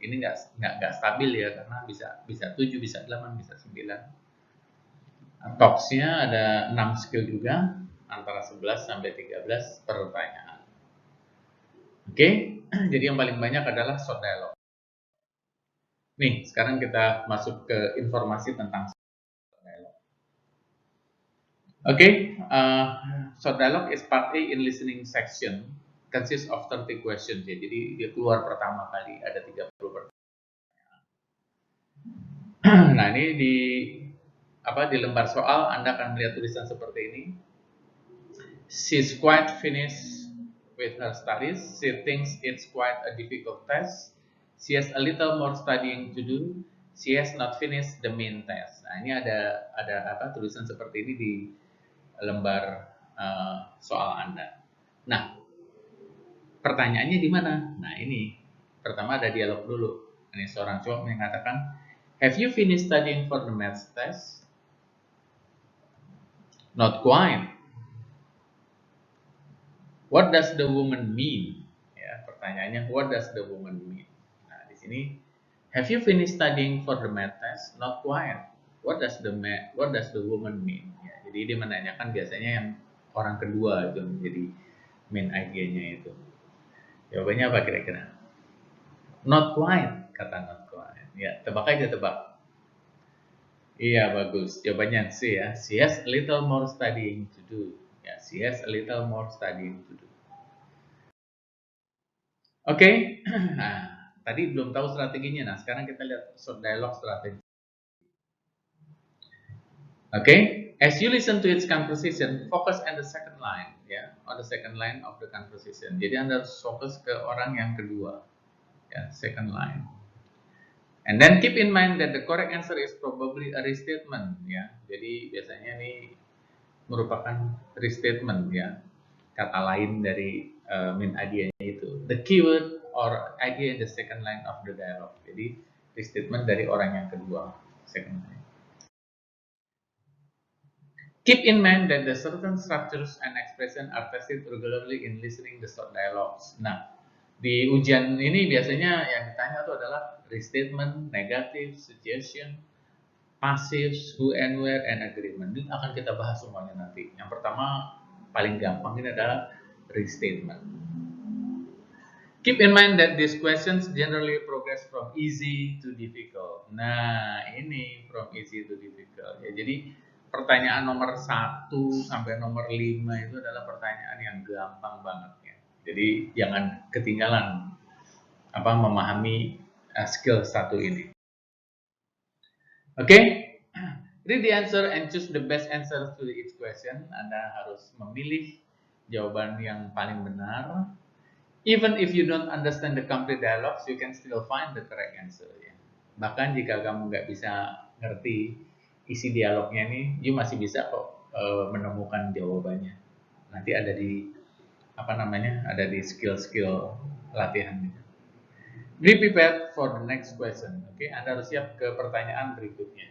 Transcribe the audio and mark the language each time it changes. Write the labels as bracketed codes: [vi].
[id] Ini nggak stabil ya, karena bisa 7, bisa 8, bisa 9. Talks-nya ada 6 skill juga, antara 11 sampai 13 pertanyaan. Oke, jadi yang paling banyak adalah short dialogue. Nih, sekarang kita masuk ke informasi tentang [en] Okay, so dialogue is part A in listening section, consists of 30 questions. Ya. [id] Jadi dia keluar pertama kali ada 30 pertanyaan. Nah ini di lembar soal Anda akan melihat tulisan seperti ini. [en] She's quite finished with her studies. She thinks it's quite a difficult test. She has a little more studying to do. She has not finished the main test. [id] Nah ini ada tulisan seperti ini di lembar soal Anda. Nah, pertanyaannya di mana? Nah, ini. Pertama ada dialog dulu. Ini seorang cowok mengatakan, [en] "Have you finished studying for the maths test?" Not quite. What does the woman mean? [id] Ya, pertanyaannya, [en] what does the woman mean? [id] Nah, di sini, [en] have you finished studying for the math test? Not quite. What does the woman mean? [id] Ya, jadi dia menanyakan biasanya yang orang kedua itu menjadi main idea-nya itu. Jawabannya apa kira-kira? Not quite, kata not quite. Ya, tebak aja tebak. Iya, bagus. Jawabannya C ya. [en] She has a little more studying to do. Ya, she has a little more studying to do. Oke. [id] Nah, tadi belum tahu strateginya. Nah, sekarang kita lihat dialog strategi. Oke. [en] As you listen to its conversation, focus on the second line, ya, on the second line of the conversation. [id] Jadi Anda harus fokus ke orang yang kedua, ya, [en] second line. And then keep in mind that the correct answer is probably a restatement, ya. [id] Jadi biasanya ini merupakan restatement, ya, kata lain dari main idea-nya itu. [en] The keyword or idea in the second line of the dialogue. [id] Jadi restatement dari orang yang kedua, [en] second line. Keep in mind that the certain structures and expression are tested regularly in listening the short dialogues. [id] Nah, di ujian ini biasanya yang ditanya itu adalah restatement, negative, suggestion, passive, who and where, and agreement. Ini akan kita bahas semuanya nanti. Yang pertama, paling gampang ini adalah restatement. [en] Keep in mind that these questions generally progress from easy to difficult. [id] Nah, ini [en] from easy to difficult. [id] Ya, jadi pertanyaan nomor 1 sampai nomor 5 itu adalah pertanyaan yang gampang banget ya. Jadi jangan ketinggalan memahami skill 1 ini. Oke. [en] Read the answer and choose the best answer to each question. [id] Anda harus memilih jawaban yang paling benar. [en] Even if you don't understand the complete dialogues, you can still find the correct answer. Ya. [id] Bahkan jika kamu nggak bisa ngerti isi dialognya ini, you masih bisa kok menemukan jawabannya. Nanti ada di ada di skill-skill latihannya. [en] Be prepared for the next question. [id] Oke, Anda harus siap ke pertanyaan berikutnya.